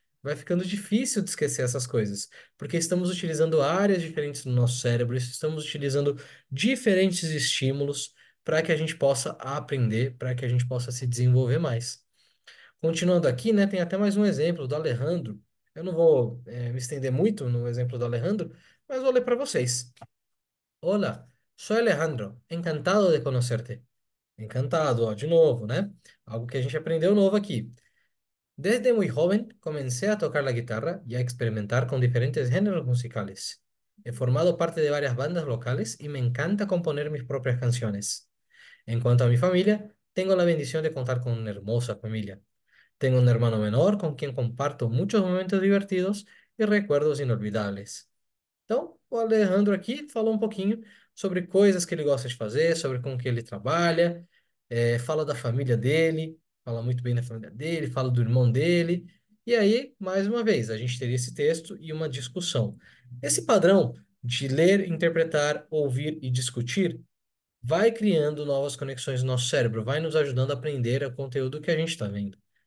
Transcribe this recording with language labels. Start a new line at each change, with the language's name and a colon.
Portuguese: Vai ficando difícil de esquecer essas coisas, porque estamos utilizando áreas diferentes do nosso cérebro, estamos utilizando diferentes estímulos para que a gente possa aprender, para que a gente possa se desenvolver mais. Continuando aqui, né, tem até mais um exemplo do Alejandro. Eu não vou, me estender muito no exemplo do Alejandro, mas vou ler para vocês.
Spanish: Hola, soy Alejandro, encantado de conocerte.
Portuguese: Encantado, ó, de novo, né? Algo que a gente aprendeu novo aqui.
Spanish: Desde muy joven comencé a tocar la guitarra y a experimentar con diferentes géneros musicales. He formado parte de varias bandas locales y me encanta componer mis propias canciones. En cuanto a mi familia, tengo la bendición de contar con una hermosa familia. Tengo un hermano menor con quien comparto muchos momentos divertidos y recuerdos inolvidables.
Portuguese: Então, o Alejandro aqui falou um pouquinho sobre coisas que ele gosta de fazer, sobre com que ele trabalha, fala da família dele, fala muito bem da família dele, fala do irmão dele. E aí, mais uma vez, a gente teria esse texto e uma discussão. Esse padrão de ler, interpretar, ouvir e discutir vai criando novas conexões no nosso cérebro, vai nos ajudando a aprender o conteúdo que a gente está vendo.